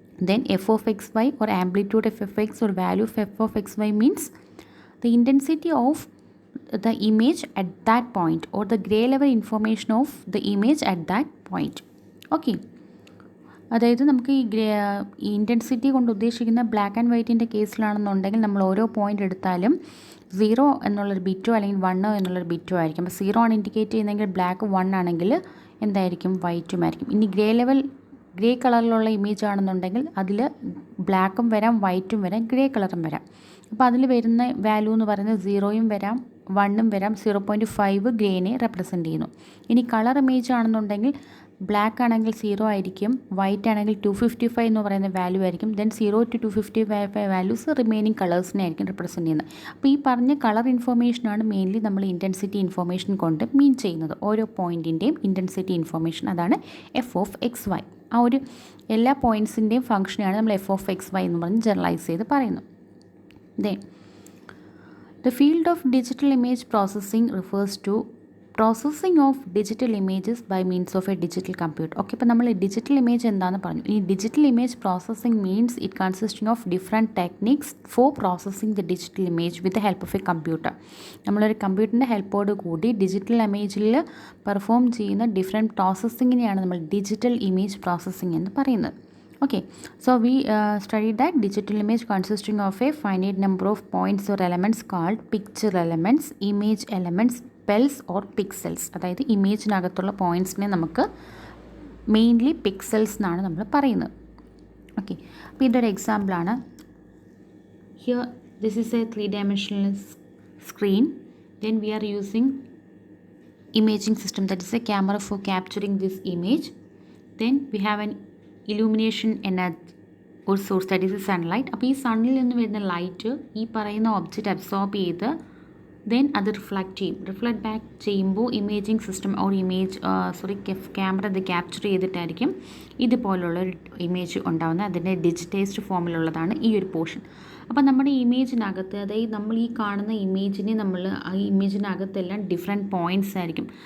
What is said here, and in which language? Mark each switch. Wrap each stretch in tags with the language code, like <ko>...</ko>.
<en>Then f of xy or amplitude of fx or value of f of xy means the intensity of the image at that point, or the gray level information of the image at that point.</en> <ml>Okay, അതായത് നമുക്ക് ഈ intensity കൊണ്ട് ഉദ്ദേശിക്കുന്ന black and വൈറ്റിൻ്റെ കേസിലാണെന്നുണ്ടെങ്കിൽ നമ്മൾ ഓരോ point എടുത്താലും 0 എന്നുള്ളൊരു ബിറ്റോ അല്ലെങ്കിൽ 1 എന്നുള്ളൊരു ബിറ്റോ ആയിരിക്കും. അപ്പോൾ 0 ആണ് ഇൻഡിക്കേറ്റ് ചെയ്യുന്നതെങ്കിൽ ബ്ലാക്ക് 1 ആണെങ്കിൽ എന്തായിരിക്കും വൈറ്റും ആയിരിക്കും. ഇനി ഗ്രേ കളറിലുള്ള ഇമേജ് ആണെന്നുണ്ടെങ്കിൽ അതിൽ ബ്ലാക്കും വരാം വൈറ്റും വരാം ഗ്രേ കളറും വരാം. അപ്പോൾ അതിൽ വരുന്ന വാല്യൂ എന്ന് പറയുന്നത് 0യും വരാം 1ഉം വരാം. 0.5 ഗ്രേനെ റെപ്രസെൻറ്റ് ചെയ്യുന്നു. ഇനി കളർ ഇമേജ് ആണെന്നുണ്ടെങ്കിൽ ബ്ലാക്ക് ആണെങ്കിൽ 0 ആയിരിക്കും, വൈറ്റ് ആണെങ്കിൽ 255 എന്ന് പറയുന്ന വാല്യൂ ആയിരിക്കും. ദെൻ 0 to 255 വാല്യൂസ് റിമൈനിങ് കളേഴ്സിനെ ആയിരിക്കും റെപ്രസെൻറ്റ് ചെയ്യുന്നത്. അപ്പോൾ ഈ പറഞ്ഞ കളർ ഇൻഫോർമേഷനാണ് മെയിൻലി നമ്മൾ ഇൻറ്റൻസിറ്റി ഇൻഫോർമേഷൻ കൊണ്ട് മീൻ ചെയ്യുന്നത്. ഓരോ പോയിൻറ്റിൻ്റെയും ഇൻറ്റൻസിറ്റി ഇൻഫോർമേഷൻ, അതാണ് എഫ് ഓഫ് എക്സ് വൈ. ആ ഒരു എല്ലാ പോയിൻറ്റ്സിൻ്റെയും ഫംഗ്ഷനെയാണ് നമ്മൾ എഫ് ഓഫ് എക്സ് വൈ എന്ന് പറഞ്ഞ് ജനറലൈസ് ചെയ്ത് പറയുന്നത്.</ml> <en>Then the field of digital image processing refers to processing of digital images by means of a digital computer.</en> <ml>Okay, ഇപ്പോൾ നമ്മൾ ഡിജിറ്റൽ ഇമേജ് എന്താണെന്ന് പറഞ്ഞു.</ml> <en>ഈ digital image processing means it consisting of different techniques for processing the digital image with the help of a computer.</en> <ml>നമ്മളൊരു കമ്പ്യൂട്ടറിൻ്റെ ഹെൽപ്പോട് കൂടി digital ഇമേജിൽ perform ചെയ്യുന്ന different പ്രോസസ്സിങ്ങിനെയാണ് നമ്മൾ ഡിജിറ്റൽ ഇമേജ് പ്രോസസ്സിംഗ് എന്ന് പറയുന്നത്.</ml> <en>Okay, so we studied that digital image consisting of a finite number of points or elements called picture elements, image elements, pels or pixels.</en> <ml>അതായത് ഇമേജിനകത്തുള്ള പോയിൻറ്റ്സിനെ നമുക്ക് mainly pixels എന്നാണ് നമ്മൾ പറയുന്നത്.</ml> <en>okay,</en> <ml>അപ്പോൾ ഇതൊരു എക്സാമ്പിളാണ്.</ml> <en>Here this is a 3-dimensional screen. Then we are using imaging system, that is a camera for capturing this image. Then we have an illumination energy or source, that is a sunlight.</en> <ml>അപ്പോൾ ഈ സണ്ണിൽ നിന്ന് വരുന്ന light ഈ പറയുന്ന object absorb ചെയ്ത് then അത് reflect back ചെയ്യുമ്പോൾ imaging system or camera ഇത് ക്യാപ്ചർ ചെയ്തിട്ടായിരിക്കും ഇതുപോലുള്ളൊരു ഇമേജ് ഉണ്ടാകുന്നത്. അതിൻ്റെ ഡിജിറ്റൈസ്ഡ് ഫോമിലുള്ളതാണ് ഈ ഒരു പോർഷൻ. അപ്പോൾ നമ്മുടെ ഇമേജിനകത്ത്, അതായത് നമ്മൾ ഈ കാണുന്ന ഇമേജിനെ ആ ഇമേജിനകത്തെല്ലാം ഡിഫറെൻറ്റ് പോയിൻറ്റ്സ് ആയിരിക്കും.</ml>